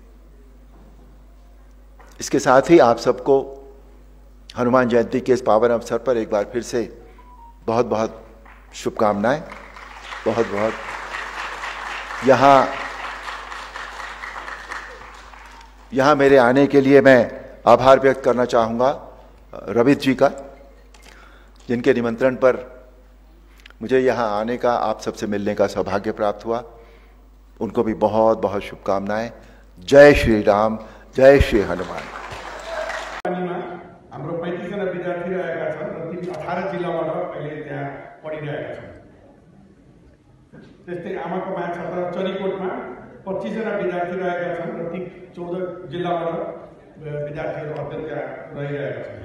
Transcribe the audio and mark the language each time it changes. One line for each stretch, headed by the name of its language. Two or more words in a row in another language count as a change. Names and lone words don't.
Hindi: इसके साथ ही आप सबको हनुमान जयंती के इस पावन अवसर पर एक बार फिर से बहुत बहुत शुभकामनाएं, बहुत बहुत यहाँ मेरे आने के लिए मैं आभार व्यक्त करना चाहूँगा रवित जी का, जिनके निमंत्रण पर मुझे यहाँ आने का, आप सबसे मिलने का सौभाग्य प्राप्त हुआ। उनको भी बहुत बहुत शुभकामनाएं। जय श्री राम, जय श्री हनुमान।
Nepali: हाम्रो 35 जना विद्यार्थी रहेका छन् र ती 18 जिल्लाबाट अहिले त्यहाँ पढिरहेका छन्। त्यस्तै आमाको माया छात्रा चरीकोटमा 25 जना विद्यार्थी रहेका छन् र ती 14 जिल्लाबाट विद्यार्थीहरू अध्ययन त्यहाँ रहिरहेका छन्।